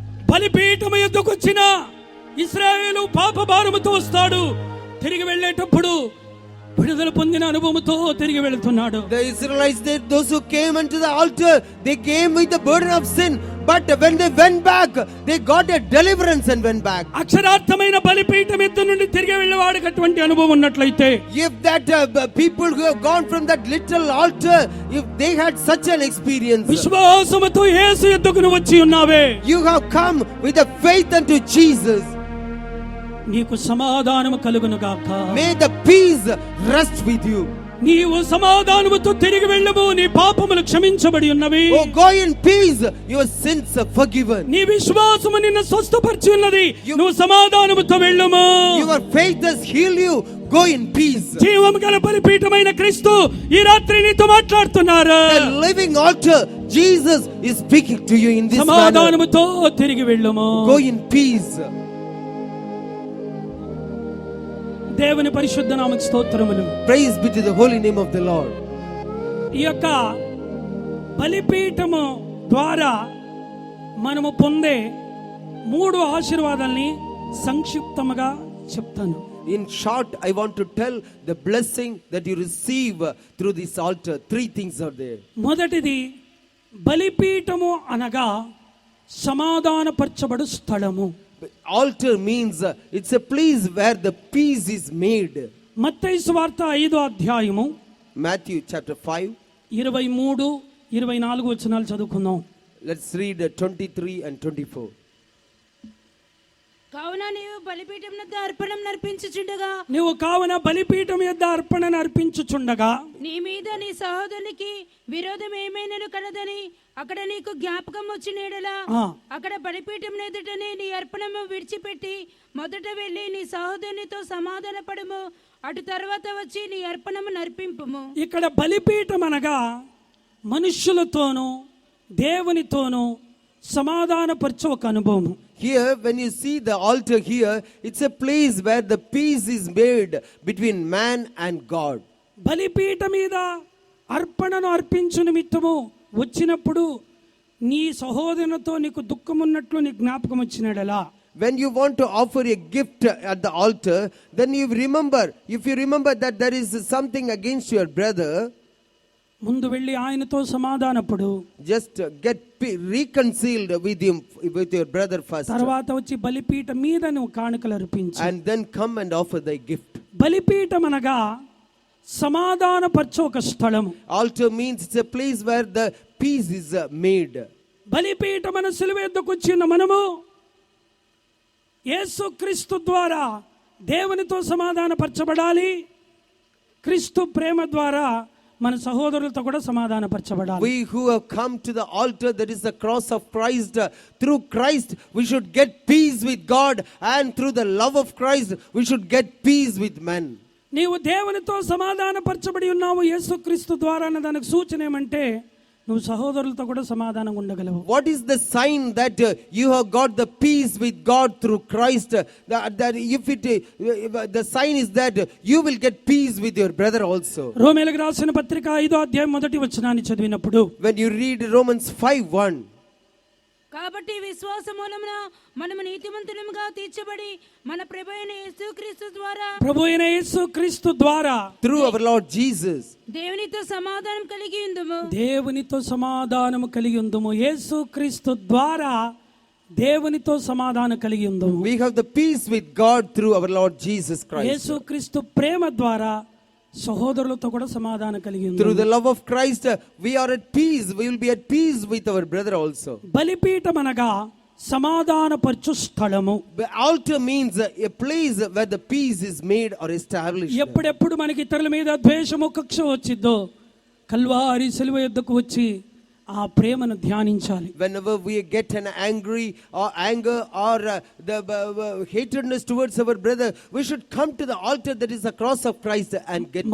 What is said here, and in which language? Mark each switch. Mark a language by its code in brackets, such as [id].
[te] బలిపీఠము యొద్దకు వచ్చిన ఇశ్రాయేలు పాప భారముతో వస్తాడు. తిరిగి వెళ్ళేటప్పుడు విడుదల పొందిన అనుభవంతో తిరిగి వెళ్తున్నాడు. [en] The Israelites, those who came unto the altar, they came with the burden of sin. But when they went back, they got a deliverance and went back. [te] అక్షరార్థమైన బలిపీఠం ఎద్దు నుండి తిరిగి వెళ్ళేవాడికి అటువంటి అనుభవం ఉన్నట్లయితే, [en] If that people who have gone from that little altar, if they had such an experience, [te] విశ్వాసముతో యేసు యొద్దకు నువ్వు వచ్చి ఉన్నావే, [en] you have come with a faith unto Jesus. [te] నీకు సమాధానము కలుగును గాక. [en] May the peace rest with you. [te] నీవు సమాధానముతో తిరిగి వెళ్ళము, నీ పాపములు క్షమించబడి ఉన్నవి. [en] Oh, go in peace, your sins are forgiven. [te] నీ విశ్వాసము నిన్ను స్వస్థపరిచి ఉన్నది, నువ్వు సమాధానముతో వెళ్ళము. [en] Your faith has healed you. Go in peace. [te] జీవము గల బలిపీఠమైన క్రీస్తు ఈ రాత్రి నీతో మాట్లాడుతున్నారు. [en] The living altar, Jesus is speaking to you in this manner. [te] సమాధానముతో తిరిగి వెళ్ళము. [en] Go in peace. [te] దేవుని పరిశుద్ధ నామముకు స్తోత్రములు. [en] Praise be to the holy name of the Lord. [te] ఈ యొక్క బలిపీఠము ద్వారా మనము పొందే 3 ఆశీర్వాదాల్ని సంక్షిప్తముగా చెప్తాను. [en] In short, I want to tell the blessing that you receive through this altar. 3 things are there. [te] మొదటిది, బలిపీఠము అనగా సమాధానపరచబడు స్థలము. [en] Altar means it's a place where the peace is made. [te] మత్తయి సువార్త 5వ అధ్యాయము [en] Matthew chapter 5. [te] 23, 24 వచనాలు చదువుకుందాం. [en] Let's read 23 and 24. [te] కావున నీవు బలిపీఠం వద్ద అర్పణం నర్పించుచుండగా, నీవు కావున బలిపీఠం యొద్ద అర్పణను అర్పించుచుండగా, నీ మీద నీ సహోదరునికి విరోధం ఏమైనను కలదని అక్కడ నీకు జ్ఞాపకం వచ్చిన యెడల, అక్కడ బలిపీఠం ఎదుటనే నీ అర్పణము విడిచిపెట్టి మొదట వెళ్ళి నీ సహోదరునితో సమాధాన పడము, అటు తర్వాత వచ్చి నీ అర్పణము నర్పింపుము. ఇక్కడ బలిపీఠం అనగా మనుష్యులతోనూ దేవునితోనూ సమాధానపరచే ఒక అనుభవం. [en] Here, when you see the altar here, it's a place where the peace is made between man and God. [te] బలిపీఠ మీద అర్పణను అర్పించు నిమిత్తము వచ్చినప్పుడు నీ సహోదరునితో నీకు దుఃఖం ఉన్నట్లు నీ జ్ఞాపకం వచ్చినడలా, [en] When you want to offer a gift at the altar, then you remember, if you remember that there is something against your brother, [te] ముందు వెళ్ళి ఆయనతో సమాధానపడు, [en] just get reconciled with him, with your brother first, [te] తర్వాత వచ్చి బలిపీఠ మీద నువ్వు కానుకలు అర్పించు. [en] and then come and offer thy gift. [te] బలిపీఠం అనగా సమాధానపరచే ఒక స్థలము. [en] Altar means it's a place where the peace is made. [te] బలిపీఠం అనే సిలువ యొద్దకు వచ్చిన మనము యేసుక్రీస్తు ద్వారా దేవునితో సమాధానపరచబడాలి. క్రీస్తు ప్రేమ ద్వారా మన సహోదరులతో కూడా సమాధానపరచబడాలి. [en] We who have come to the altar, that is the cross of Christ, through Christ we should get peace with God, and through the love of Christ we should get peace with men. [te] నీవు దేవునితో సమాధానపరచబడి ఉన్నావు యేసుక్రీస్తు ద్వారా అన్న దానికి సూచన ఏమంటే, నువ్వు సహోదరులతో కూడా సమాధానంగా ఉండగలవు. [en] What is the sign that you have got the peace with God through Christ? That if it, the sign is that you will get peace with your brother also. [te] రోమేలకు రాసిన పత్రిక 5వ అధ్యాయం మొదటి వచనాన్ని చదివినప్పుడు [en] When you read Romans 5:1, [te] కాబట్టి విశ్వాస మూలమున మనము నీతిమంతులముగా తీర్చబడి మన ప్రభువైన యేసుక్రీస్తు ద్వారా యేసుక్రీస్తు ద్వారా [en] through our Lord Jesus, [te] దేవునితో సమాధానం కలిగి ఉందుము. దేవునితో సమాధానము కలిగి ఉందుము. యేసుక్రీస్తు ద్వారా దేవునితో సమాధానం కలిగి ఉందుము. [en] we have the peace with God through our Lord Jesus Christ. [te] యేసుక్రీస్తు ప్రేమ ద్వారా సహోదరులతో కూడా సమాధానం కలిగి [en] Through [te] ఉందుము. [en] the love of Christ, we are at peace. We will be at peace with our brother also. [te] బలిపీఠం అనగా సమాధానపరచు స్థలము. [en] The altar means a place where the peace is made or established. [te] ఎప్పుడెప్పుడు మనకి ఇతరుల మీద ద్వేషము కక్ష వచ్చిద్దో కల్వారి సిలువ యొద్దకు వచ్చి ఆ ప్రేమను ధ్యానించాలి. [en] Whenever we get an angry or anger or the hatredness towards our brother, we should come to the altar that is the cross of Christ and get